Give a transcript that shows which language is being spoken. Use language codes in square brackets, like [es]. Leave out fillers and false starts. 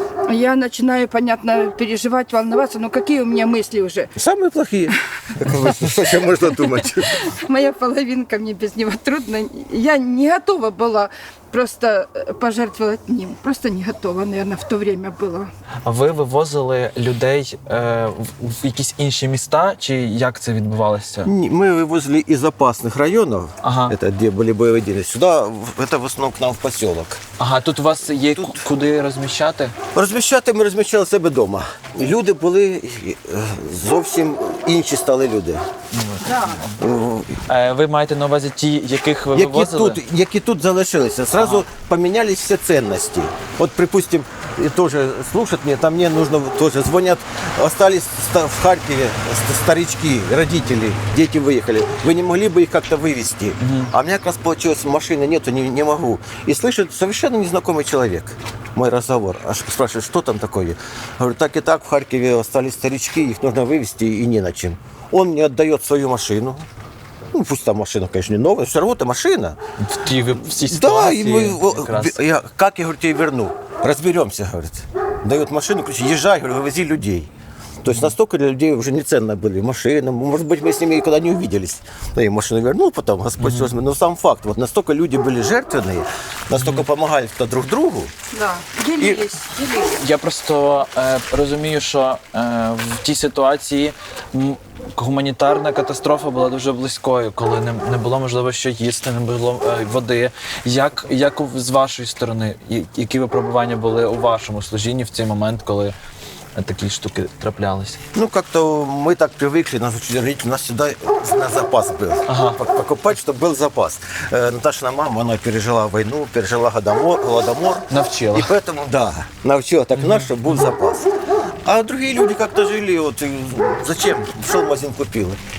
[ru] Я начинаю, понятно, переживать, волноваться. Но какие у меня мысли уже? Самые плохие. Что еще можно думать? Моя половинка, мне без него трудно. Я не готова была просто пожертвовать ним. Просто не готова, наверное, в то время было. [uk] А ви вивозили людей в якісь інші міста, чи як це відбувалося? [ru] Мы вывозили из опасных районов, это где были боевые действия, сюда, это в основном к нам в поселок. [uk] Ага, тут у вас є куди розміщати? Розміщати ми розміщали себе вдома. Люди були зовсім інші стали люди. Ви маєте на увазі ті, яких ви вивозили? Які тут залишилися. [ru] Сразу поменялись все ценности. Вот, припустим, тоже слушать мне, там мне нужно, тоже звонят, остались в Харькове старички, родители, дети выехали. Вы не могли бы их как-то вывезти? А у меня как раз получилось, машины нету, не могу. И слышит совершенно незнакомый человек мой разговор. Аж спрашивает, что там такое? Говорю, так и так, в Харькове остались старички, их нужно вывезти и не на чем. Он мне отдает свою машину. Ну, пусть там машина, конечно, не новая, все равно это машина. [uk] Всі ситуації. [ru] Да, как я, говорю, тебе верну? Разберемся, говорит. Дает машину, ключи, езжай, говорю, вывози людей. То есть настолько для людей уже неценно были машины. Может быть, мы с ними никогда не увиделись. Но я машину вернул потом, Господь возьми. Но сам факт, вот настолько люди были жертвенные, настолько помогали кто друг другу. Да, делились. [uk] Я просто розумію, що в тій ситуації гуманітарна катастрофа була дуже близькою, коли не було можливо що їсти, не було води. Як з вашої сторони, які випробування були у вашому служінні в цей момент, коли такие штуки траплялись? [ru] Ну, как-то мы так привыкли, нас родители, у нас всегда на запас был. Покупать, чтобы был запас. Наташина мама, она пережила войну, пережила голодомор. [uk] Навчила. [ru] И поэтому, да, навчила так нас, чтобы был запас. А другие люди как-то жили, вот, зачем? Шел в магазин, купил.